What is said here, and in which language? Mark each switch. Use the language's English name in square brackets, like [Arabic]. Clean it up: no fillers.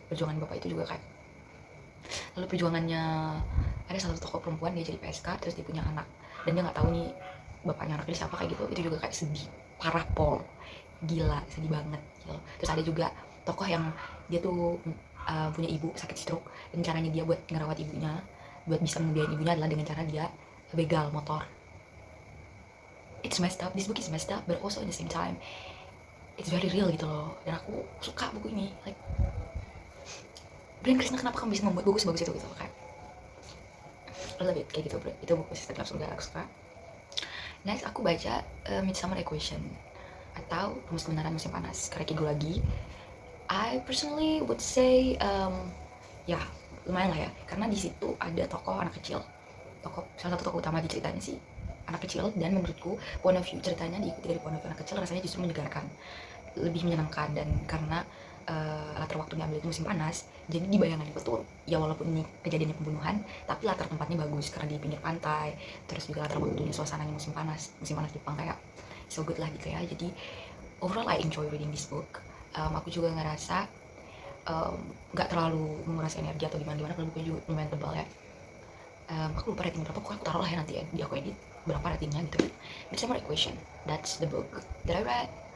[Indonesian] Perjuangan bapak itu juga kayak, lalu perjuangannya ada salah satu tokoh perempuan, dia jadi PSK, terus dia punya anak dan dia nggak tahu nih bapaknya anaknya siapa kayak gitu. Itu juga kayak sedih parah, pol gila, sedih banget gitu. Terus ada juga tokoh yang dia tuh punya ibu sakit stroke, dan caranya dia buat ngerawat ibunya, buat bisa membiayai ibunya adalah dengan cara dia begal motor. [English] It's messed up, this book is messed up, but also at the same time it's very real [Indonesian] gitu loh. Dan aku suka buku ini, like Brian Krishna, kenapa kamu bisa membuat buku sebagus itu gitu loh, kayak [English] I love it, [Indonesian] kayak gitu bro. Itu buku Sisi Tergelap Surga, aku suka. Next aku baca Midsummer Equation atau Rumus Kebenaran Musim Panas karya Kigo lagi. [English] I personally would say [Indonesian] ya lumayan lah ya, karena di situ ada tokoh anak kecil, salah satu tokoh utama di ceritanya sih anak kecil, dan menurutku point of view ceritanya diikuti dari point of view anak kecil rasanya justru menyegarkan, lebih menyenangkan. Dan karena latar waktunya ambil itu musim panas, jadi di bayangan betul ya, walaupun ini kejadiannya pembunuhan, tapi latar tempatnya bagus karena di pinggir pantai, terus juga latar waktunya suasananya musim panas Jepang, kayak [English] so good [Indonesian] lah gitu ya. Jadi [English] overall I enjoy reading this book. [Indonesian] Aku juga ngerasa nggak terlalu menguras energi atau gimana kalau bukunya juga lumayan tebal ya. Aku lupa rating berapa, pokoknya aku taruh lah ya nanti ya di aku edit berapa ratingnya gitu. [English] Midsummer Equation, that's the book that I read.